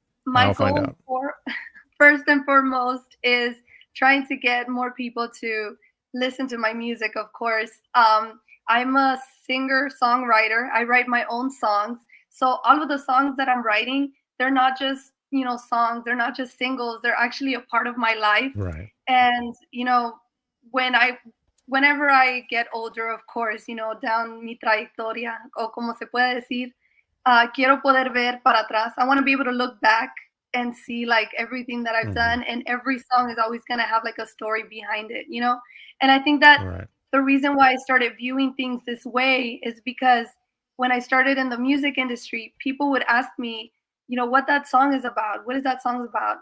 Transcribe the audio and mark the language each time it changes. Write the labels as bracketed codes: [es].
[en] My goal first and foremost is trying to get more people to listen to my music, of course. I'm a singer songwriter. I write my own songs. So all of the songs that I'm writing, they're not just, you know, songs, they're not just singles, they're actually a part of my life. Right. And, you know, whenever I get older, of course, you know, down [es] mi trayectoria, o como se puede decir, quiero poder ver para atrás. [en] I want to be able to look back and see like everything that I've done, and every song is always going to have like a story behind it, you know? And I think that the reason why I started viewing things this way is because when I started in the music industry, people would ask me, you know, what that song is about. What is that song about?